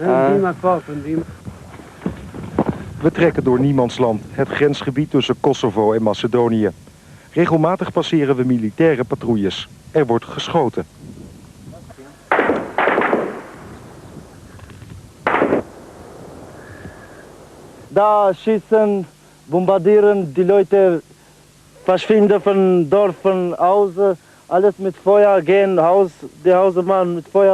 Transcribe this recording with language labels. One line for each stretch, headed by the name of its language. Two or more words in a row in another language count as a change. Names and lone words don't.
Dutch: We trekken door niemandsland, het grensgebied tussen Kosovo en Macedonië. Regelmatig passeren we militaire patrouilles. Er wordt geschoten.
German: Da schießen, bombardieren die Leute, verschwinden von Dorf, von Hause, alles mit Feuer, gehen die Hause machen mit Feuer.